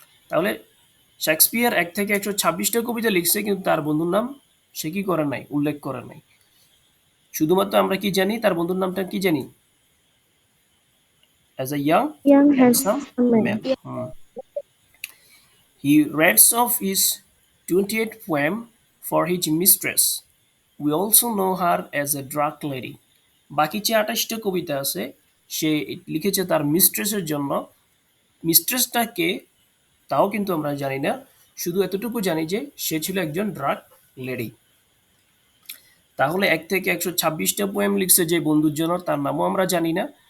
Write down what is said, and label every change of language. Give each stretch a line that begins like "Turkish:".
Bangla: তাহলে শেক্সপিয়ার 1 থেকে 126টা কবিতা লিখছে, কিন্তু তার বন্ধুর নাম সে কি করে নাই, উল্লেখ করে নাই। শুধুমাত্র আমরা কি জানি, তার বন্ধুর নামটা কি জানি,
English: As a young Young handsome handsome man. Man. He writes of his 28th poem for his mistress. We also know her as a drug lady.
Bangla: বাকি যে 28টা কবিতা আছে সে লিখেছে তার মিস্ট্রেসের জন্য। মিস্ট্রেসটা কে তাও কিন্তু আমরা জানি না, শুধু এতটুকু জানি যে সে ছিল একজন ড্রাগ লেডি। তাহলে 1 থেকে 126টা পোয়েম লিখছে যে বন্ধুর জন্য, তার নামও আমরা জানি না।